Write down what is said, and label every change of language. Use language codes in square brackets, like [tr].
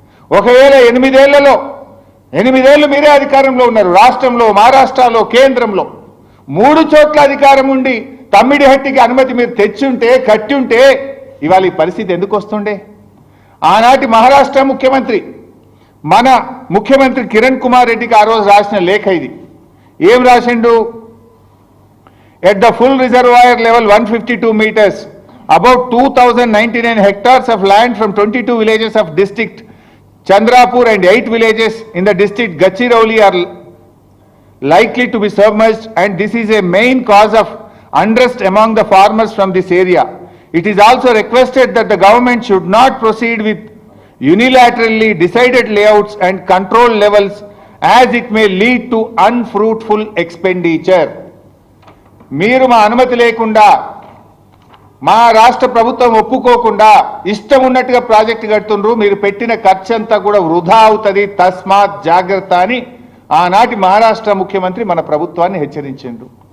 [te] ఒకవేళ 8 ఏళ్లలో 8 ఏళ్లు మీరే అధికారంలో ఉన్నారు, రాష్ట్రంలో, మహారాష్ట్రలో, కేంద్రంలో 3 చోట్ల అధికారం ఉండి తమ్మిడిహట్టికి అనుమతి మీరు తెచ్చుంటే, కట్టి ఉంటే ఇవాళ ఈ పరిస్థితి ఎందుకు వస్తుండే? ఆనాటి మహారాష్ట్ర ముఖ్యమంత్రి, మన ముఖ్యమంత్రి కిరణ్ కుమార్ రెడ్డికి ఆ రోజు రాసిన లేఖ ఇది. ఏం రాసిండు? [en] At the full reservoir level 152 meters, about 2099 hectares of land from 22 villages of district Chandrapur and 8 villages in the district Gadchiroli are likely to be submerged, and this is a main cause of unrest among the farmers from this area. It is also requested that the government should not proceed with unilaterally decided layouts and control levels, as it may lead to unfruitful expenditure. [te] మీరు మా అనుమతి లేకుండా, మా రాష్ట్ర ప్రభుత్వం ఒప్పుకోకుండా ఇష్టం ఉన్నట్టుగా ప్రాజెక్టు కడుతుండ్రు, మీరు పెట్టిన ఖర్చు అంతా కూడా వృధా అవుతుంది, తస్మాత్ జాగ్రత్త అని ఆనాటి మహారాష్ట్ర ముఖ్యమంత్రి మన ప్రభుత్వాన్ని హెచ్చరించిండ్రు.